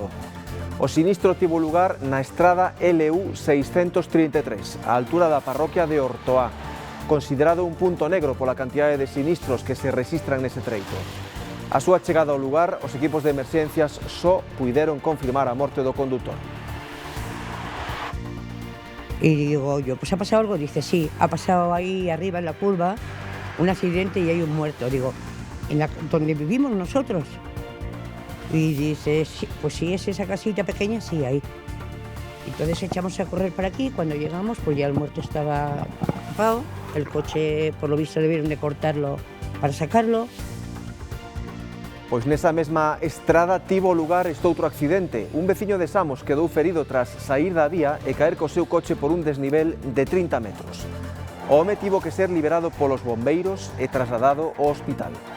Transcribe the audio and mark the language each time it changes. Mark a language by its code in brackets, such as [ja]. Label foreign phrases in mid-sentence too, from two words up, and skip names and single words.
[gl] O sinistro tivo lugar na estrada LU 633, á altura da parroquia de Ortoá, considerado un punto negro pola cantidade de sinistros que se rexistran nese treito. A súa chegada ao lugar, os equipos de emerxencias só puideron confirmar a morte do condutor. [es] Y digo yo, pues ha pasado algo, dice, sí, ha pasado ahí arriba en la curva un accidente y hay un muerto. Digo, donde vivimos nosotros. Y dice, sí, pues sí, es esa casita pequeña, sí, ahí. Entonces echamos a correr para aquí, cuando llegamos, pues ya el muerto estaba apagado, el coche, por lo visto, debieron de cortarlo para sacarlo. [gl] Pois nesa mesma estrada tivo lugar estoutro accidente. Un veciño de Samos quedou ferido tras saír da vía e caer co seu coche por un desnivel de 30 metros. O home tivo que ser liberado polos bombeiros e trasladado ao hospital.